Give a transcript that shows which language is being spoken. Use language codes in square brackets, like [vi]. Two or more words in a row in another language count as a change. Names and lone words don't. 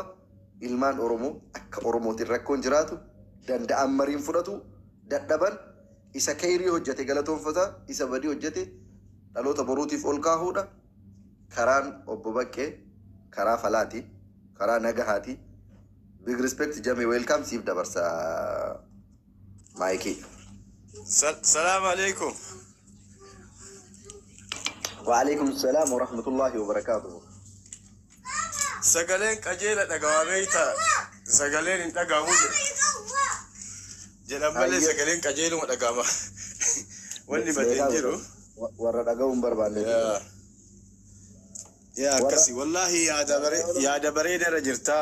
[om] Ilmaan Oromoo akka Oromootiin rakkoon jiraatu danda'an mariin fudhatu dadhaban isa kayrii hojjete galatoonfata isa badii hojjete dhaloota boruutiif ol kaahuudha. Karaan obbo Baqqee karaa falaati karaa nagahaati. [en] Big respect [om] Jami welcome siif dabarsa Maiki. [ar] سلام عليكم. وعليكم السلام ورحمة الله وبركاته. [om] Sagaleen qajeela dhagawameeta sagaleen hin dhagahamu jedhan malee sagaleen qajeeluma dhagahama. Wanni badeen jiru warra dhagahuun barbaanne. Yaa akkasi wallahi yaada bareedaarra jirta.